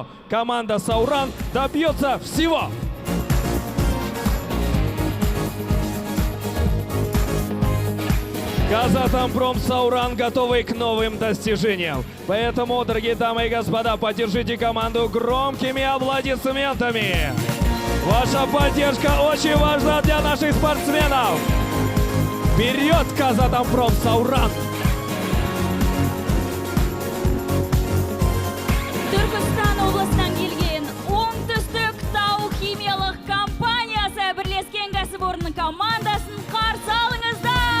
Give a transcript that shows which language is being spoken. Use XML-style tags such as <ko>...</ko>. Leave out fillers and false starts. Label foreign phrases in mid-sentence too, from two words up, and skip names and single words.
<ru>Команда «Сауран» добьется всего! «Казатомпром Сауран» готовы к новым достижениям. Поэтому, дорогие дамы и господа, поддержите команду громкими аплодисментами. Ваша поддержка очень важна для наших спортсменов. Вперед, «Казатомпром Сауран»!</ru> <kk>Түркістан облысынан келген оңтүстік тау химиялық компаниясы бірлескен кәсіпорынның командасын қарсы алыңыздар!</kk>